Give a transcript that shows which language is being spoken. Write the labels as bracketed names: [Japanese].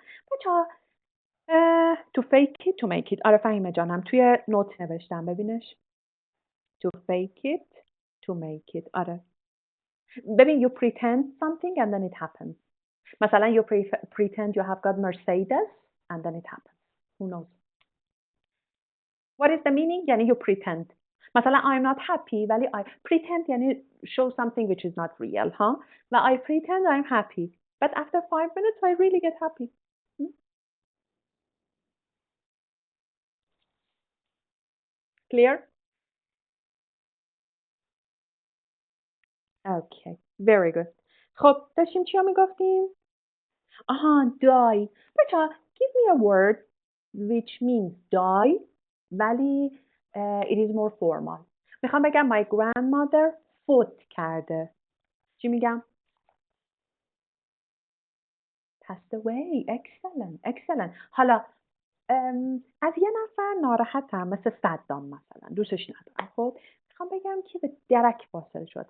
[English] بچه‌ها to fake it to make it. [Persian] آره فهیمه جانم توی نوت نوشتم ببینش. [English] To fake it to make it. آره. ببین you pretend something and then it happens. مثلا you pretend you have got Mercedes and then it happens. Who knows? What is the meaning? یعنی you pretend. مثلا I'm not happy ولی I pretend یعنی show something which is not real. و I pretend I'm happy. But after 5 minutes I really get happy. Clear? Okay. Very good. [Persian] خب داشتیم چیا میگفتیم؟ [English] die. بچه‌ها give me a word which means die ولی it is more formal. [Persian] میخوام بگم [English] my grandmother [Persian] فوت کرده. چی میگم؟ [English] passed away. Excellent. [Persian] حالا از یه نفر ناراحتم، مثل صدام مثلا، دوستش ندارم. خب میخوام بگم که به درک فاصله شد.